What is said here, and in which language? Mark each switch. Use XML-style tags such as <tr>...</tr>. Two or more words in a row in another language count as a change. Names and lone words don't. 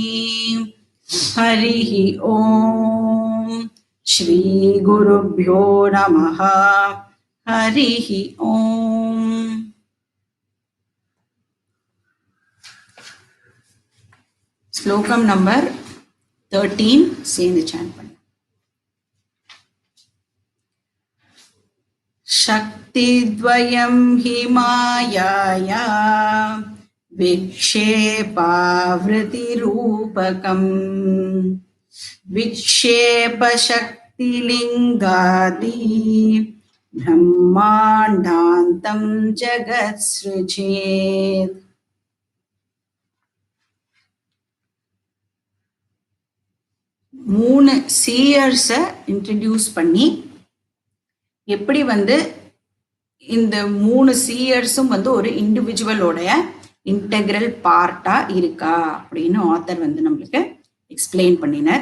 <sa>हरिः ॐ श्री गुरुभ्यो नमः। हरिः ॐ।</sa> <ta>ஸ்லோகம் நம்பர் 13 சேர்ந்து chant பண்ணு.</ta> <sa>शक्तिद्वयं हि मायाया विक्षेपावृतिरूपकम् विक्षेप शक्तिर्लिङ्गादि ब्रह्माण्डान्तं जगत् सृजेत्.</sa> <ta>மூணு சீயர்ஸை இன்ட்ரடியூஸ் பண்ணி எப்படி வந்து இந்த மூணு சீயர்ஸும் வந்து ஒரு இண்டிவிஜுவலோடைய</ta> <en>integral part</en> <ta>இருக்கா அப்படின்னு ஆத்தர் வந்து நம்மளுக்கு எக்ஸ்பிளைன் பண்ணினார்.</ta>